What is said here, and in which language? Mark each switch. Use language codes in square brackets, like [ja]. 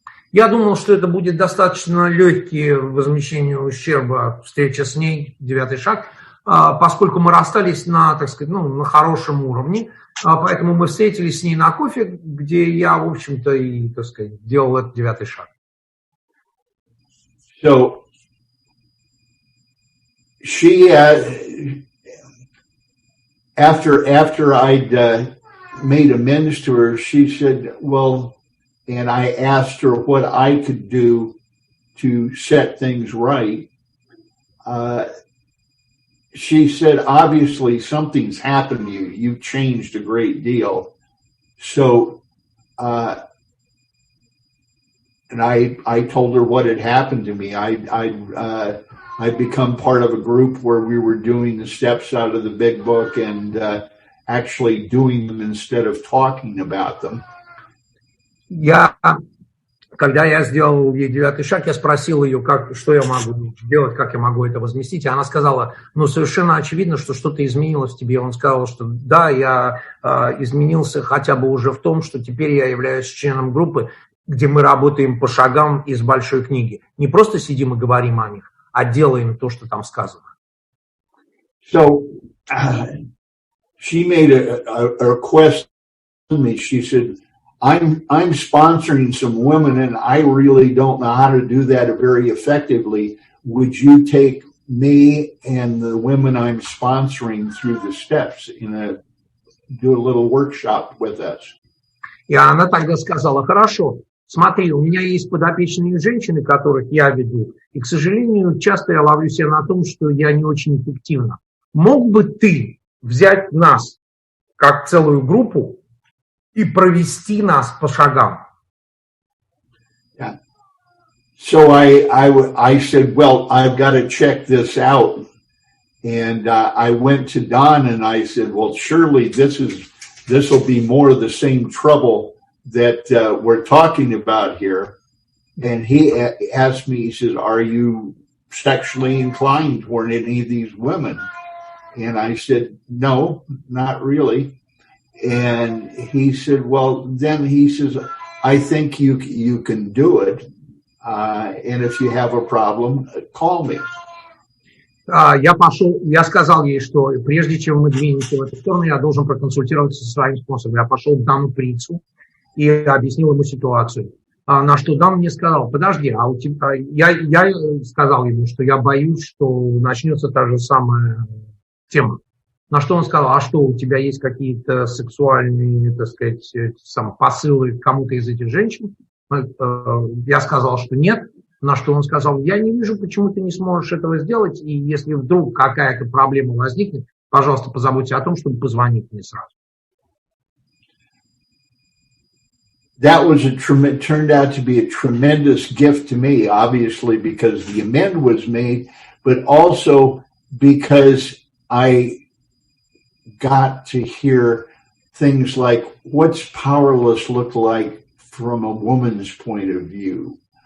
[ru] Я думал, что это будет достаточно легкий возмещение ущерба, встреча с ней, девятый шаг, поскольку мы расстались на, так сказать, на хорошем уровне, поэтому мы встретились с ней на кофе, где я, в общем-то, и, так сказать, делал этот девятый шаг. [en] So she, after I'd made amends to her, she said, well, and I asked her what I could do to set things right. She said, obviously something's happened to you. You've changed a great deal. So, and I told her what had happened to me. I'd become part of a group where we were doing the steps out of the big book and actually doing them instead of talking about them. [ru] Когда я сделал ей девятый шаг, я спросил ее, что я могу делать, как я могу это возместить. И она сказала, совершенно очевидно, что что-то изменилось в тебе. Он сказал, что да, я изменился хотя бы уже в том, что теперь я являюсь членом группы, где мы работаем по шагам из большой книги. Не просто сидим и говорим о них, а делаем то, что там сказано. [en] So, she made a request to me. She said, I'm sponsoring some women and I really don't know how to do that very effectively. Would you take me and the women I'm sponsoring through the steps do a little workshop with us? [ru] И она тогда сказала, хорошо, смотри, у меня есть подопечные женщины, которых я веду, и, к сожалению, часто я ловлю себя на том, что я не очень эффективна. Мог бы ты взять нас, как целую группу, и провести нас по шагам? [en] Yeah. So I said, well, I've got to check this out. And I went to Don and I said, well, surely this will be more of the same trouble that we're talking about here. And he asked me, he says, are you sexually inclined toward any of these women? And I said, no, not really. And he said, well, then he says, I think you can do it. And if you have a problem, call me. [ru] Я сказал ей, что прежде чем мы двинемся в эту сторону, я должен проконсультироваться со своим спонсором. Я пошел к Дану Прицу и объяснил ему ситуацию. На что Дан мне сказал, подожди, а у тебя... Я сказал ему, что я боюсь, что начнется та же самая тема. На что он сказал, а что, у тебя есть какие-то сексуальные, так сказать, посылы к кому-то из этих женщин? Я сказал, что нет. На что он сказал, я не вижу, почему ты не сможешь этого сделать, и если вдруг какая-то проблема возникнет, пожалуйста, позаботься о том, чтобы позвонить мне сразу. [en] That turned out to be a tremendous gift to me, obviously, because the amend was made, but also because I got to hear things like what's powerless look like from a woman's point of view.